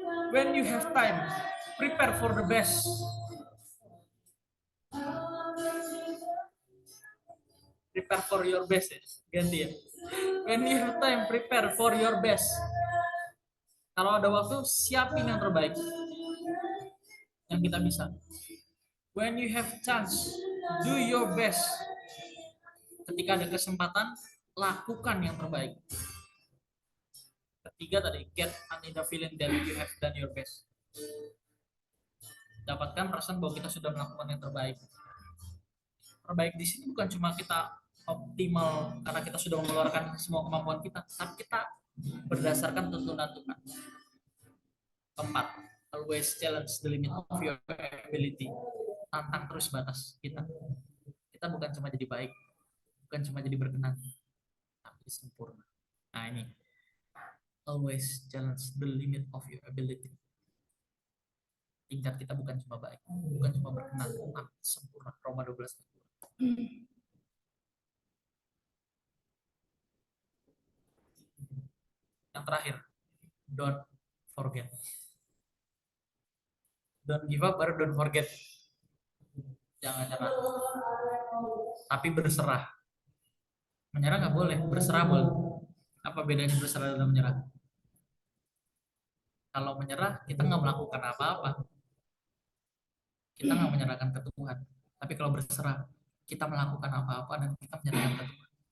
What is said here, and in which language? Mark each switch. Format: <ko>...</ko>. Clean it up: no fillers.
<en>When you have time, prepare for the best. Prepare for your best ya.</en> <id>Ganti ya.</id> <en>When you have time, prepare for your best.</en> <id>Kalau ada waktu, siapin yang terbaik yang kita bisa.</id> <en>When you have chance, do your best.</en> <id>Ketika ada kesempatan, lakukan yang terbaik. Ketiga tadi,</id> <en>get the feeling that you have done your best.</en> <id>Dapatkan perasaan bahwa kita sudah melakukan yang terbaik. Terbaik di sini bukan cuma kita optimal karena kita sudah mengeluarkan semua kemampuan kita, tapi kita berdasarkan tuntunan Tuhan. Keempat,</id> <en>always challenge the limit of your ability.</en> <id>Tantang terus batas kita. Kita bukan cuma jadi baik, bukan cuma jadi berkenan, tapi sempurna. Nah ini,</id> <en>always challenge the limit of your ability.</en> <id>Tingkat kita bukan cuma baik, bukan cuma berkenan, tapi sempurna. Roma 12. Yang terakhir,</id> <en>don't forget. Don't give up,</en> <id>baru</id> <en>don't forget.</en> <id>Jangan nyerah, tapi berserah. Menyerah nggak boleh, berserah boleh. Apa bedanya berserah dan menyerah? Kalau menyerah, kita nggak melakukan apa-apa. Kita nggak menyerahkan ke Tuhan. Tapi kalau berserah, kita melakukan apa-apa dan kita menyerahkan ke Tuhan.</id>